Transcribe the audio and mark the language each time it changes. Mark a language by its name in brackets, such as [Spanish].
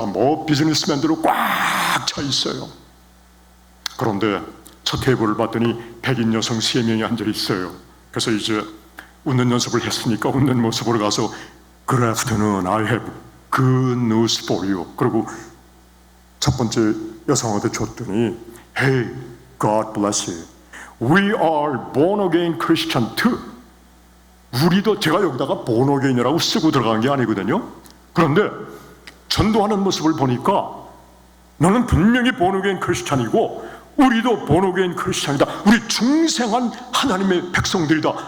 [Korean] 뭐 비즈니스맨들로 꽉 차 있어요. 그런데 첫 테이블을 봤더니 백인 여성 3명이 앉아 있어요. 그래서 이제 웃는 연습을 했으니까 웃는 모습으로 가서 [English] Good afternoon, I have good news for you. [Korean] 그리고 첫 번째 여성한테 줬더니 [English] Hey, God bless you. We are born again Christian too. [Korean] 우리도, 제가 여기다가 born again이라고 쓰고 들어간 게 아니거든요. 그런데 전도하는 모습을 보니까 너는 분명히 born again 크리스찬이고 우리도 born again 크리스찬이다. 우리 중생한 하나님의 백성들이다.